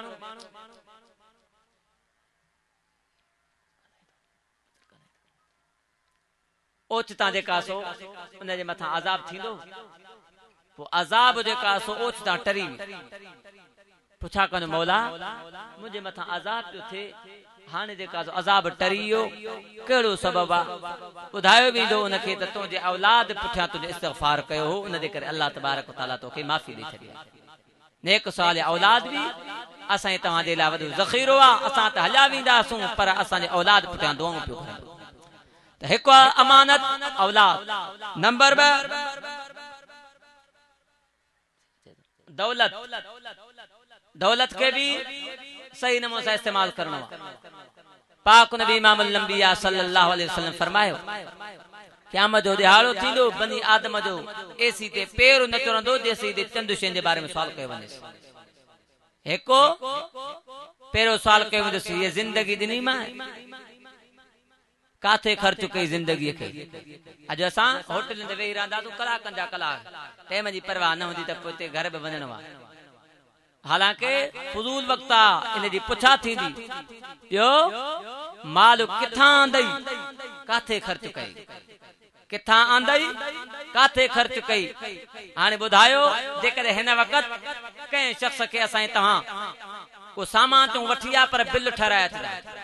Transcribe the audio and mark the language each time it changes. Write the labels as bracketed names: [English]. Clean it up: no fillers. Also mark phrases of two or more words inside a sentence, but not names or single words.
[Sindhi] ओचिता जेका सो उन जे मथां अज़ाब थींदो पोइ अज़ाब जेका सो ओचिता टरी पुछा कनि मौला मुंहिंजे मथां अज़ाब पियो थिए हाणे जेका सो अज़ाब टरी वियो कहिड़ो सबब आहे ॿुधायो वेंदो उनखे त तुंहिंजे औलाद पुठियां तुंहिंजो इस्तिग़फ़ार कयो हो उन जे करे अल्लाह तबारक व तआला तोखे माफ़ी ॾेई छॾी नेक साल औलाद बि असां तव्हांजे लाइ वॾो ज़ख़ीरो आहे असां त हलिया वेंदासूं पर असांजे औलाद पुठियां दुआऊं पियो करनि एक अमानत औलाद नंबर 2 [Urdu] दौलत दौलत के भी सही नमूने से इस्तेमाल करना [Sindhi] पाक नबी इमामुल अंबिया सल्लल्लाहु अलैहि वसल्लम फरमायो क़यामत जो दिहाड़ो थींदो बनी आदम जो एसी ते पैर न चरंदो जेसी ते चंद शयुनि जे बारे में सवाल कयो वञे हिकु पहिरियों सवाल कयो वेंदुसि ये जिंदगी ॾिनी मां काथे ख़र्च कई जिंदगी के अॼु असां होटल में वेही रहंदासूं कलाकनि जा कलाक टाइम जी परवाह न हूंदी त पोइ घर बि वञणो आहे हालांकि फुज़ूल वक्त आहे इन जी पुछा थींदी ॿियो माल किथां आंदई काथे ख़र्च कई किथां आंदई काथे ख़र्च कई हाणे ॿुधायो जेकॾहिं हिन वक़्त कंहिं शख़्स खे असां तव्हां को सामान तूं वठी आ पर बिल ठहराए छॾिया